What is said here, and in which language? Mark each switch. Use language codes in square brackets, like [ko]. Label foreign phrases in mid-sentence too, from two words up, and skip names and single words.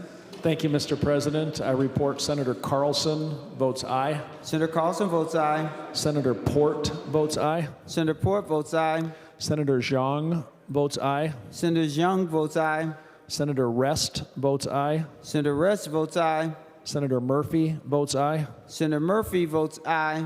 [en] Thank you, Mr. President. I report Senator Carlson votes aye. Senator Carlson votes aye. Senator Port votes aye. Senator Port votes aye. Senator Zhang votes aye. Senator Zhang votes aye. Senator Rest votes aye. Senator Rest votes aye. Senator Murphy votes aye. Senator Murphy votes aye.